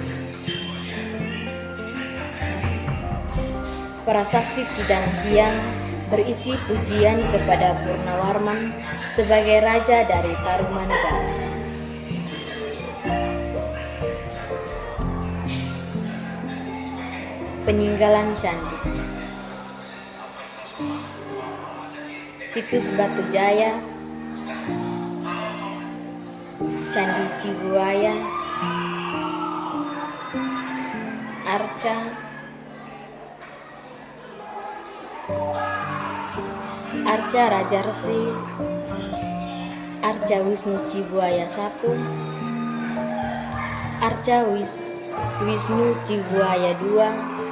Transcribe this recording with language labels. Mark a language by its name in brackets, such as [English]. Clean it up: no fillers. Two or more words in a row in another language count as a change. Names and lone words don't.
[Indonesian] Prasasti Cidang Hyang berisi pujian kepada Purnawarman sebagai raja dari Tarumanegara. Peninggalan candi. Situs Batu Jaya, Candi Cibuaya, Arca Raja Resi, Arca Wisnu Cibuaya I, Arca Wisnu Cibuaya II,